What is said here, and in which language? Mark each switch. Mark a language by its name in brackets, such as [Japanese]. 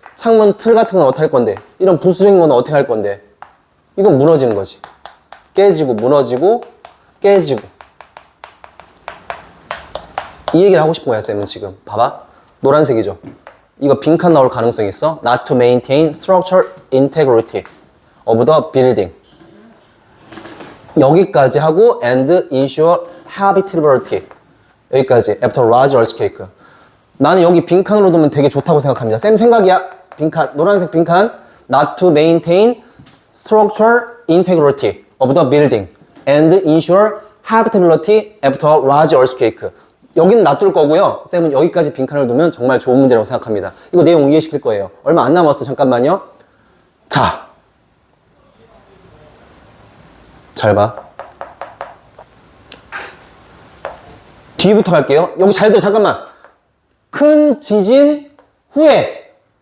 [Korean] 창문 틀 같은 건 어떻게 할 건데? 이런 부수적인 건 어떻게 할 건데? 이건 무너지는 거지. 깨지고 무너지고 깨지고. 이 얘기를 하고 싶은 거야 쌤은 지금. 봐봐. 노란색이죠. 이거 빈칸 나올 가능성이 있어. [English] Not to maintain structural integrity of the building. [Korean] 여기까지 하고 [English] and ensure habitability. [Korean] 여기까지. [English] After large earthquake. [Korean] 나는 여기 빈칸으로 두면 되게 좋다고 생각합니다. 쌤 생각이야. 빈칸, 노란색 빈칸. [English] Not to maintain structural integrity of the building and ensure habitability after large earthquake. [Korean] 여기는 놔둘 거고요. 쌤은 여기까지 빈칸을 두면 정말 좋은 문제라고 생각합니다. 이거 내용 이해시킬 거예요. 얼마 안 남았어. 잠깐만요. 자, 잘 봐. 뒤부터 갈게요. 여기 잘 들어, 잠깐만. 큰 지진 후에.